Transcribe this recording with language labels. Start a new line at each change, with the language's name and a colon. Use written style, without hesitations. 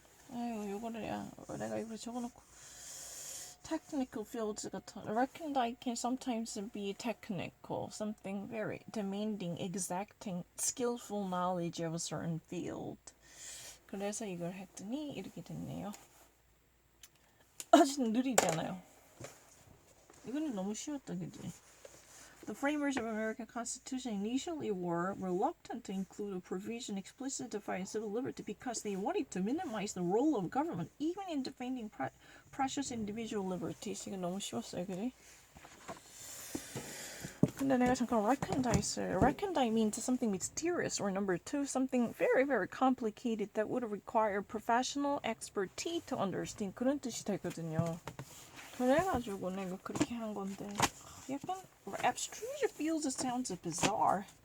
Korean: 아유, 내가 이거 적어놓고.
English: Technical fields
Korean: 같은.
English: Recondite can sometimes be technical, something very demanding, exacting, skillful knowledge of a certain field.
Korean: 그래서 이걸 했더니 이렇게 됐네요. 아직 느리잖아요. 이거는 너무 쉬웠다, 그지?
English: The framers of American Constitution initially were reluctant to include a provision explicitly defining civil liberty because they wanted to minimize the role of government even in defending precious individual liberties.
Korean: 이거 너무 쉬웠어요, 그래? 근데 내가 잠깐
English: recondite means something mysterious, or number two, something very, very complicated that would require professional expertise to understand.
Korean: 그런 뜻이 되거든요. 그래가지고 내가 그렇게 한 건데. 약간
English: abstruse feels it sounds bizarre.